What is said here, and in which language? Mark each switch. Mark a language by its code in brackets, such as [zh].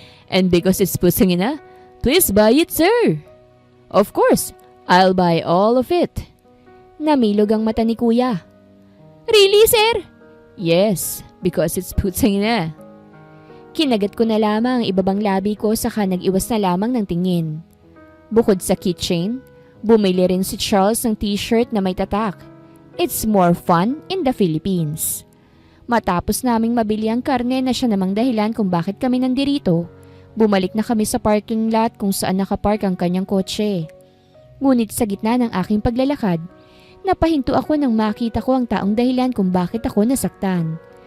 [en] And because it's putang ina, please buy it sir. Of course, I'll buy all of it. [tl] Namilog ang mata ni Kuya. [en] Really, sir? Yes, Because it's putang ina. [tl] Kinagat ko na lamang ang ibabang labi ko saka nag-iwas na lamang ng tingin. Bukod sa keychain, bumili rin si Charles ng t-shirt na may tatak. [en] It's more fun in the Philippines. [tl] Matapos naming mabili ang karne na siya namang dahilan kung bakit kami nandirito, bumalik na kami sa parking lot kung saan nakapark ang kanyang kotse. Ngunit sa gitna ng aking paglalakad, napahinto ako nang makita ko ang taong dahilan kung bakit ako nasaktan.